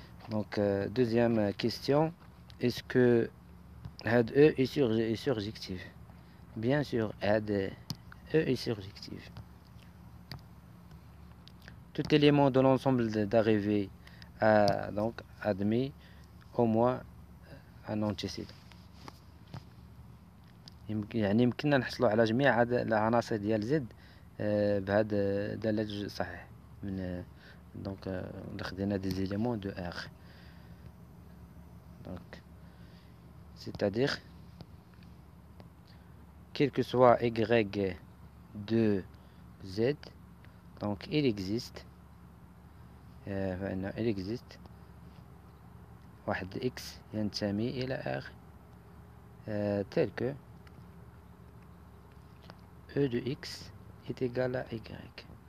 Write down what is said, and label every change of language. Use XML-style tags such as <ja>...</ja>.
<fr>Donc, deuxième question. Est-ce que</fr> <ar>had</ar> <fr>e est surjectif? Bien sûr,</fr> <ar>had</ar> <fr>e est surjectif. Tout élément de l'ensemble d'arrivée donc admet au moins un antécédent.</fr> <ar>يعني يمكننا نحصلوا على جميع العناصر ديال زد بهذا دالة الجزء صحيح من دونك خدينا</ar> <fr>des éléments de R. Donc c'est-à-dire quel que soit y de Z. Donc il existe il existe</fr> <ar>واحد X ينتمي إلى R</ar> <fr>tel que E de X est égal à Y.</fr>